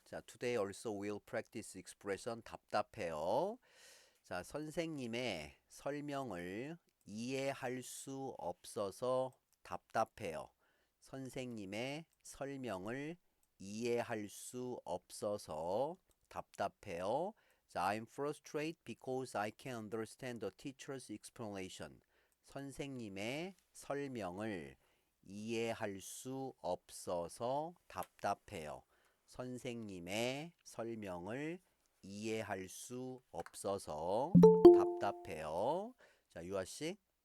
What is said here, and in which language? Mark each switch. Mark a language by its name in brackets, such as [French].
[English] 자, today also we'll practice expression 답답해요. [Korean] 자, 선생님의 설명을 이해할 수 없어서 답답해요. 선생님의 설명을 이해할 수 없어서 답답해요. [English] 자, I'm frustrated because I can't understand the teacher's explanation. [Korean] 선생님의 설명을 이해할 수 없어서 답답해요. 선생님의 설명을 이해할 수 없어서 답답해요. 자, 유아 씨.